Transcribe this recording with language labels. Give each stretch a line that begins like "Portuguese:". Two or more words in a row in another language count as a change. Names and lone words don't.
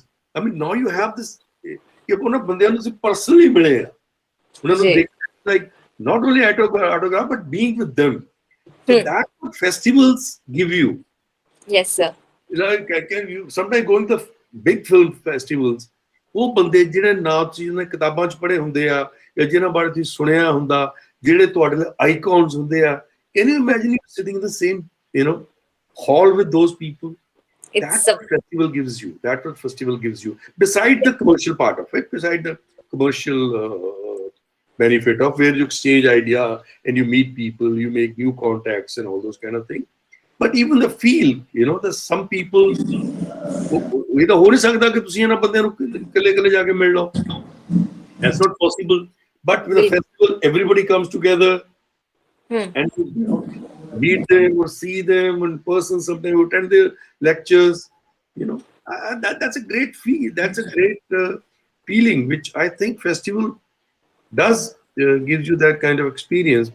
English: I mean, now you have this. You personally like not only autograph but being with them. So that's what festivals give you. Yes, sir. Can you sometimes going to the big film festivals,
Punjabi: ਉਹ ਬੰਦੇ ਜਿਹੜੇ ਨਾਮ ਚੀਜ਼ ਨੇ ਕਿਤਾਬਾਂ 'ਚ ਪੜ੍ਹੇ ਹੁੰਦੇ ਆ ਜਾਂ ਜਿਹਨਾਂ ਬਾਰੇ ਤੁਸੀਂ ਸੁਣਿਆ ਹੁੰਦਾ, ਜਿਹੜੇ ਤੁਹਾਡੇ ਲਈ ਆਈਕਨਸ ਹੁੰਦੇ ਆ,
English: can you imagine you sitting in the same hall with those people? That's what festival gives you. That's what festival gives you. Beside the commercial part of it, beside the commercial benefit of where you exchange idea and you meet people, you make new contacts and all those kind of things. But even the feel, there's some people.
Punjabi: ਇਹ ਤਾਂ ਹੋ ਨਹੀਂ ਸਕਦਾ ਕਿ ਤੁਸੀਂ ਇਹਨਾਂ ਬੰਦਿਆਂ ਨੂੰ ਇਕੱਲੇ ਜਾ ਕੇ ਮਿਲ ਲਓ.
English: That's not possible. But with a festival, everybody comes together and meet them or see them in person. Sometimes you attend their lectures. That's a great feel. That's a great feeling, which I think festival does gives you that kind of experience.